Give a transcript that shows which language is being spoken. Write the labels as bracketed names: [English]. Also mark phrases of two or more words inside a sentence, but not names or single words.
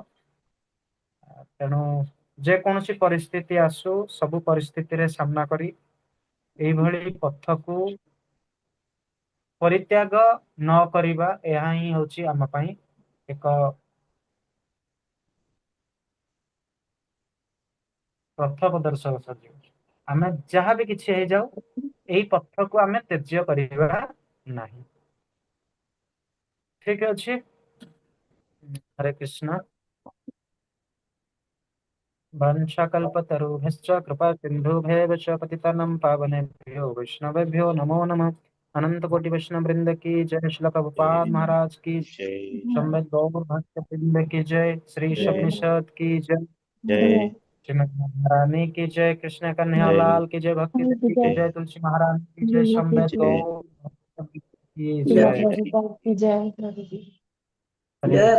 [Odia] ତେଣୁ ଯେକୌଣସି ପରିସ୍ଥିତି ଆସୁ ସବୁ ପରିସ୍ଥିତିରେ ସାମ୍ନା କରି ଏଇଭଳି ପଥକୁ ପରିତ୍ୟାଗ ନ କରିବା ଏହା ହିଁ ହଉଛି ଆମ ପାଇଁ ଏକ ପଥ ପ୍ରଦର୍ଶକ ସଜିବ। ଆମେ ଯାହା ବି କିଛି ହେଇଯାଉ ଏଇ ପଥକୁ ଆମେ ତ୍ୟାଯ୍ୟ କରିବା ନାହିଁ। ଠିକ ଅଛି। हरे कृष्ण। [Sanskrit] वंशकल्पतरुभ्यश्च कृपा सिन्धुभ्येव च पतितानां पावनेभ्यो वैष्णवेभ्यो नमो नमः। [Hindi] अनंत कोटि वैष्णव वृंद की जय। श्रील प्रभुपाद महाराज की जय संवेद गौर भक्त वृंद की जय। श्री जय शबनिषद की जय। जय श्रीमती महारानी की जय। कृष्ण कन्हैया जय लाल की जय। भक्ति देवी की जय जय। तुलसी महारानी की जय। संवेद जय गौर भक्त की जय जय। जय प्रभुपाद की जय प्रभुजी। हरे जय